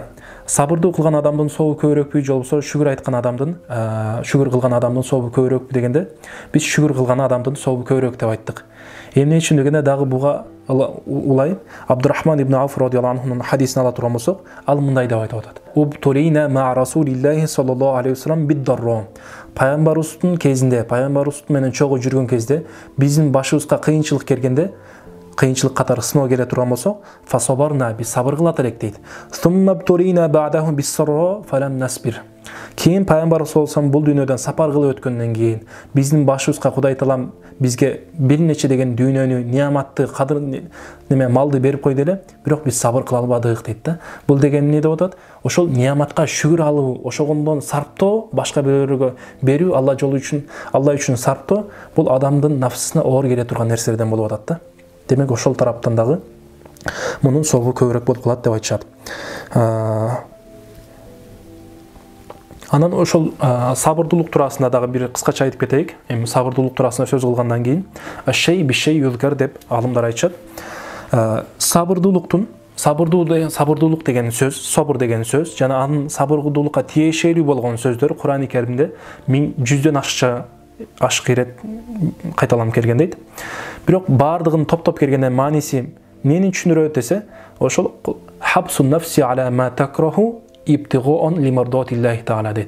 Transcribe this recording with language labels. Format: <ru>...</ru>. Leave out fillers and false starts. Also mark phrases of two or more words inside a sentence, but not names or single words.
<ky>Сабырдуу кылган адамдын сообу көбүрөкпү же болбосо шүгүр кылган адамдын сообу көбүрөкпү дегенде, биз шүгүр кылган адамдын сообу көбүрөөк деп айттык. Эмне үчүн дегенде дагы буга улай Абдурахман ибн Ауф</ky> <ar>رضي الله عنه</ar> <ky>хадисин ала турган болсок, ал мындай деп айтып атат.</ky> <ar>ابتلينا مع رسول الله صلى الله عليه وسلم بالضراء.</ar> <ky>Пайгамбарыбыздын кезинде, пайгамбарыбыз менен чогуу жүргөн кезде, биздин башыбызга кыйынчылык келгенде, кыйынчылык катары сыноо келе турган болсо,</ky> <ar>فصبرنا بـ</ar> <ky>сабыр кылат элек дейт.</ky> <ar>ثم ابتلينا بعده بالسراء فلم نصبر.</ar> <ky>Кийин пайгамбарыбыз болсом бул дүйнөдөн сапар кылып өткөндөн кийин биздин башыбызга Кудай Таалам бизге бир нече деген дүйнөнү, неаматты, кадыр малды берип койду эле, бирок биз сабыр кыла албадык дейт да. Бул деген эмне деп атат? Ошол неаматка шүгүр алуу, ошондон сарптоо, башка бирөөгө берүү, Алла үчүн сарптоо, бул адамдын нафсына оор келе турган нерселерден болуп атат да. Демек ошол тараптан дагы мунун сообу көбүрөөк болуп калат деп айтышат. Анан ошол сабырдуулук туурасында дагы бир кыскача айтып кетейик. Эми сабырдуулук туурасында сөз кылгандан кийин</ky> <ar>الشيء بالشيء يذكر</ar> <ky>деп алымдар айтышат. Сабырдуулук деген сөз, собур деген сөз жана анын сабырдуулукка тиешелүү болгон сөздөр Кур'ан-ы Каримде 100дөн ашык ирет кайталанып келген дейт. Бирок бардыгын топтоп келгенден мааниси эмнени түшүндүрөт десе, ошол</ky> <ar>حبس النفس على ما تكره ابتغاء لمرضاة الله تعالى</ar> <ky>дейт.</ky>